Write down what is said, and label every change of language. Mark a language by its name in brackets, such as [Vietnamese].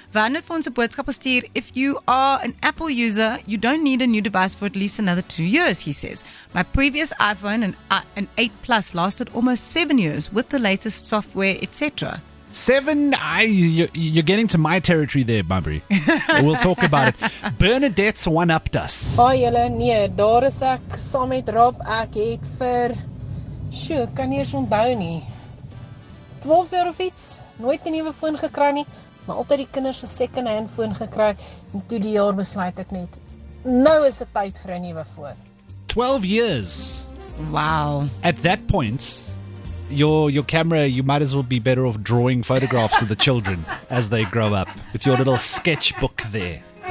[Afrikaans] Wanneer vir ons 'n boodskap stuur, [English] if you are an Apple user, you don't need a new device for at least another 2 years, he says. My previous iPhone, an 8 Plus, lasted almost 7 years with the latest software, etc. 7? You're getting to my territory there, Mabry. We'll talk about it. Bernadette's one-upped us. [Afrikaans] Julle, nee, daar is ek saam met Rob. Ek het vir, kan nie eens onthou nie, 12 jaar of iets, nooit 'n nuwe foon gekry nie, maar altyd die kinders 'n second-hand foon gekry, en toe die jaar besluit ek net, nou is dit tyd vir 'n nuwe foon. [English] 12 years. Wow. At that point, your camera, you might as well be better off drawing photographs of the children as they grow up, with your little sketchbook there.